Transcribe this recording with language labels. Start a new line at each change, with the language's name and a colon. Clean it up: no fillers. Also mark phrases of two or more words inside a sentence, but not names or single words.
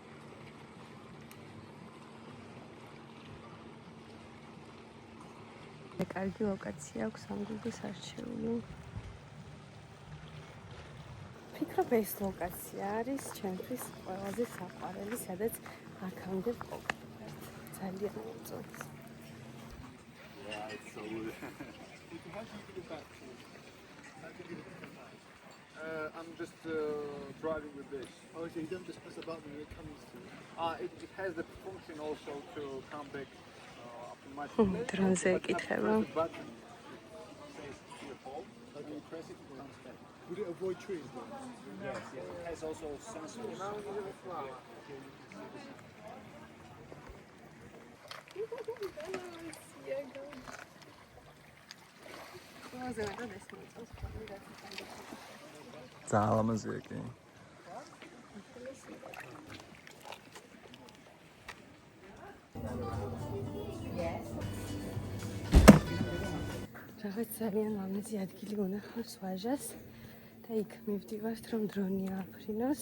Georgian: კარგი ლოკაცია აქვს ამ გუგის არჩეული. ვფიქრობ, ეს ლოკაცია არის ჩემთვის ყველაზე საყვარელი, სადაც აქამდე ვყოფილვართ. ძალიან მომწონს.
English: I'm just driving with this. Oh, so you don't just press a button when it comes to It has the function also to come back up to my place.
Georgian: დრონზე
English: But
Georgian: ეკითხება.
English: after the button, it says to your home. like when you press it, it comes back. Would it avoid trees then? Yes, yes. It has also sensors.
Georgian: ყველაზე მეტად ეს მომწონს ხოლმე რაც ძალიან ლამაზია კი. რაღაც ძალიან ლამაზი ადგილი უნახავს ვაჟას და იქ მივდივართ რომ დრონი ააფრინოს.